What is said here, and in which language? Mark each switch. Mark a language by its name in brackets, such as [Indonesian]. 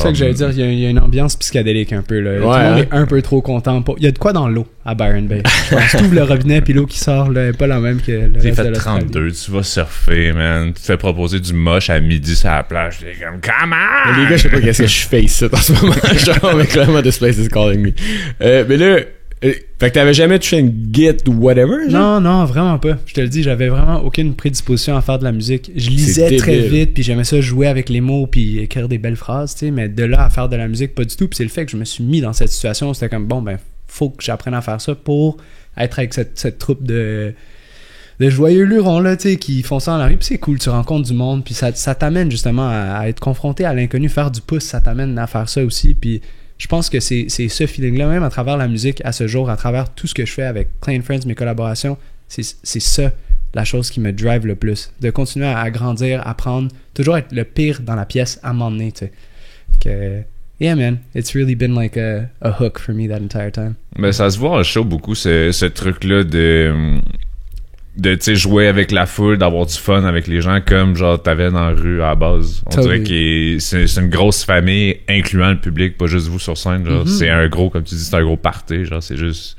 [French] C'est ça que j'allais dire, il y a une ambiance psychédélique un peu là. Tout le monde est un peu trop content. Il y a de quoi dans l'eau à Byron Bay. Je pense que tu ouvres le robinet puis l'eau qui sort là, est pas la même que le reste fait de l'Australie. 32, tu vas surfer, man. Tu te fais proposer du moche à midi sur la plage, t'es comme comment? Les gars, je sais pas qu'est-ce que je fais ici en ce moment. Genre, mais clairement, [English] this place is calling me. [French] Mais là, fait que t'avais jamais touché une git ou whatever? Genre? Non, vraiment pas. Je te le dis, j'avais vraiment aucune prédisposition à faire de la musique. Je lisais très vite, puis j'aimais ça jouer avec les mots, puis écrire des belles phrases, tu sais, mais de là à faire de la musique, pas du tout. Puis c'est le fait que je me suis mis dans cette situation, c'était comme, bon, ben, faut que j'apprenne à faire ça pour être avec cette troupe de joyeux lurons, là, tu sais, qui font ça dans la rue, puis c'est cool, tu rencontres du monde, puis ça t'amène justement à être confronté à l'inconnu, faire du pouce, ça t'amène à faire ça aussi, puis je pense que c'est ce feeling-là, même à travers la musique, à ce jour, à travers tout ce que je fais avec Clay & Friends, mes collaborations, c'est ça la chose qui me drive le plus. De continuer à grandir, apprendre, toujours être le pire dans la pièce à un moment donné, tu sais. [English] Que, yeah, man, it's really been like a hook for me that entire time. [French] Ben, ça se voit en show beaucoup, ce truc-là de tu sais, jouer avec la foule, d'avoir du fun avec les gens comme genre t'avais dans la rue à la base. On dirait que c'est une grosse famille incluant le public, pas juste vous sur scène, genre c'est un gros, comme tu dis, c'est un gros party, genre c'est juste.